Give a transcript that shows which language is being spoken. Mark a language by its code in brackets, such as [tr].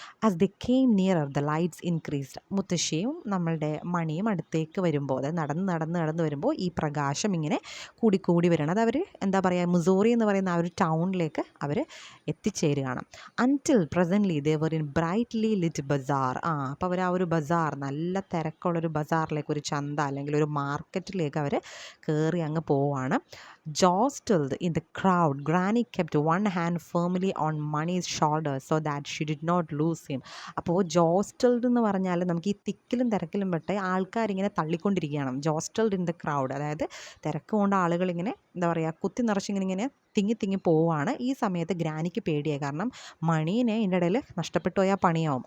[en] As they came nearer the lights increased. [ml] മുത്തശ്ശിയും നമ്മളുടെ മണിയും അടുത്തേക്ക് വരുമ്പോൾ, അതായത് നടന്ന് വരുമ്പോൾ ഈ പ്രകാശം ഇങ്ങനെ കൂടിക്കൂടി വരണം. അത് അവർ എന്താ പറയുക, മുസൂറി എന്ന് പറയുന്ന ആ ഒരു ടൗണിലേക്ക് അവർ എത്തിച്ചേരുകയാണ്. [en] Until presently they were in brightly lit bazaar. [ml] അപ്പോൾ അവർ ആ ഒരു ബസാർ, നല്ല തിരക്കുള്ളൊരു ബസാറിലേക്ക്, ഒരു ചന്ത അല്ലെങ്കിൽ ഒരു മാർക്കറ്റിലേക്ക് അവർ കയറി അങ്ങ് പോവാണ്. [en] Jostled in the crowd, Granny kept one hand firmly on Money's shoulder so that she did not lose him. [ml] അപ്പോൾ ജോസ്റ്റൽഡ് എന്ന് പറഞ്ഞാൽ നമുക്ക് ഈ തിക്കിലും തിരക്കിലും പെട്ട് ആൾക്കാരിങ്ങനെ തള്ളിക്കൊണ്ടിരിക്കുകയാണ്. [en] jostled in the crowd, [ml] അതായത് തിരക്ക് കൊണ്ട് ആളുകളിങ്ങനെ എന്താ പറയുക, കുത്തി നിറച്ചിങ്ങനെ തിങ്ങി പോവുകയാണ്. ഈ സമയത്ത് ഗ്രാനിക്ക് പേടിയായി, കാരണം മണീനെ ഇതിൻ്റെ ഇടയിൽ നഷ്ടപ്പെട്ടു പോയാൽ പണിയാവും.